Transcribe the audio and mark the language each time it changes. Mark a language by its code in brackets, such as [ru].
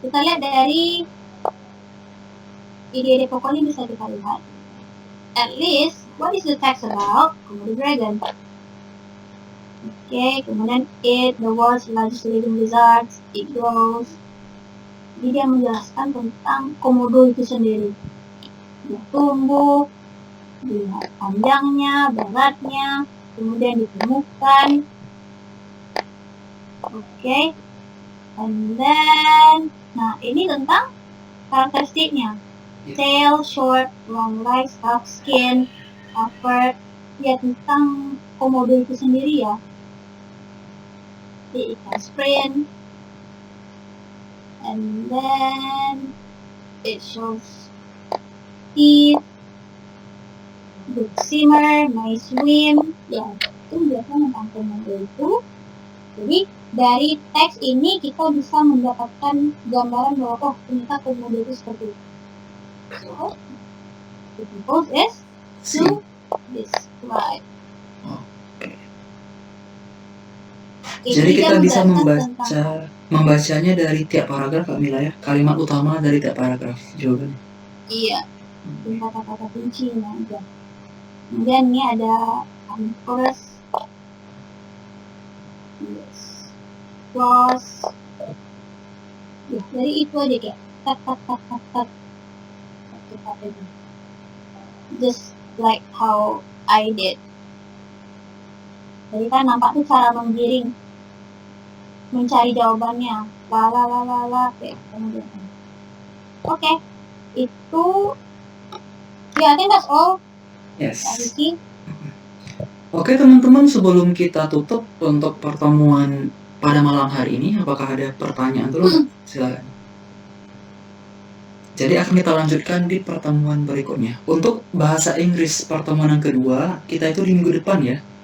[id] Kita lihat dari ide-ide pokoknya bisa kita lihat. [en] At least, what is the text about? Komodo dragon. Okay, [id] kemudian [en] it, the world's largest living lizards, it grows. [id] Jadi dia menjelaskan tentang komodo itu sendiri. Dia tumbuh, dilihat panjangnya, beratnya, kemudian ditemukan. [en] Okay. And then, [id] nah ini tentang karakteristiknya. [en] Tail, short, long legs, tough skin, upper, [id] ya tentang komodo itu sendiri ya. [en] It can sprint, and then it shows teeth, good swimmer, may swim. [id] Ya, itu biasanya tentang komodo itu. Jadi dari teks ini kita bisa mendapatkan gambaran bahwa ternyata komodo itu seperti itu. [en] So, the purpose is to describe. [id] Jadi kita bisa membacanya dari tiap paragraf, Kak Mila ya, kalimat utama dari tiap paragraf jawabannya. Iya, kata-kata kuncinya aja. Kemudian ini ada [en] chorus, yes, cross. [id] Ya, dari itu aja kayak tat. [en] Just like how I did. [id] Jadi kan nampak tuh cara menggiring, mencari jawabannya, la kayak kemudian. Oke, itu ya, I think that's all. Yes. Oke teman-teman, sebelum kita tutup untuk pertemuan pada malam hari ini, apakah ada pertanyaan dulu? Silakan. Jadi akan kita lanjutkan di pertemuan berikutnya. Untuk bahasa Inggris pertemuan yang kedua, kita itu di minggu depan ya.